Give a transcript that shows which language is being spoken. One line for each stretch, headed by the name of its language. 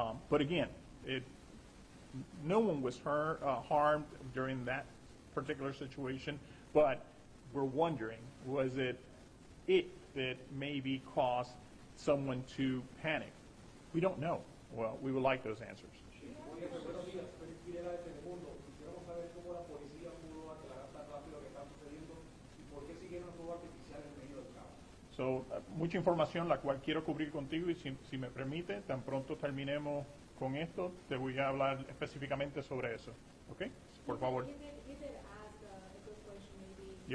English: But again, no one was harmed during that particular situation. But we're wondering, was it that maybe caused someone to panic? We don't know. Well, we would like those answers.
Spanish: Buenos días, Félix Pineda de Telemundo. Quisiéramos saber cómo la policía pudo aclarar tan rápido lo que está sucediendo y por qué siguieron los fuegos artificiales en medio del caos. So, mucha información la cual quiero cubrir contigo y si me permite, tan pronto terminemos con esto, te voy a hablar específicamente sobre eso. ¿Ok? Por favor.
English: You did ask a good question maybe